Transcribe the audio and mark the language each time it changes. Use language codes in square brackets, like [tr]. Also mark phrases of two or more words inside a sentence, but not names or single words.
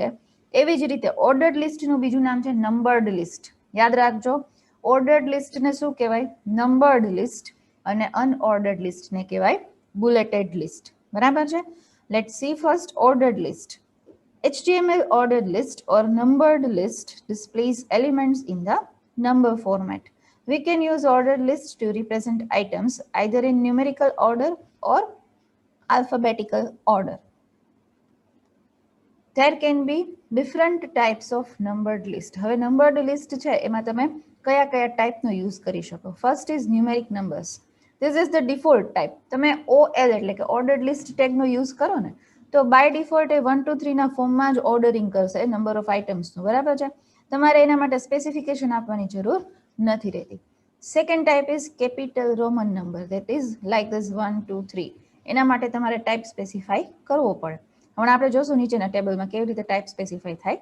[gu] એવી જ રીતે [en] ordered listનું [gu] બીજું નામ છે [en] numbered list. [gu] યાદ રાખજો, [en] ordered listને [gu] શું કહેવાય? [en] numbered list. [gu] અને [en] unordered listને [gu] કહેવાય [en] bulleted list, [gu] બરાબર છે. [en] Let's see first ordered list. HTML ordered list or numbered list displays elements in the number format. We can use ordered list to represent items either in numerical order or alphabetical order. There can be different types of numbered list. [gu] હવે [en] numbered list [gu] છે એમાં તમે કયા કયા ટાઈપનો યુઝ કરી શકો? [en] First is numeric numbers. This is the default type. [gu] તમે OL એટલે કે [en] ordered list [gu] ટેગનો યુઝ કરો ને તો [en] by default [gu] એ 1 2 3 ના ફોર્મમાં જ ઓર્ડરિંગ કરશે [en] number of itemsનું, [gu] બરાબર છે. તમારે એના માટે સ્પેસિફિકેશન આપવાની જરૂર નથી રહેતી. [en] Second type is capital Roman number, that is like this 1 2 3. [gu] એના માટે તમારે [en] type specify [gu] કરવો પડે. હમણાં આપણે જોશું નીચેના ટેબલમાં કેવી રીતે [en] type specify [gu] થાય.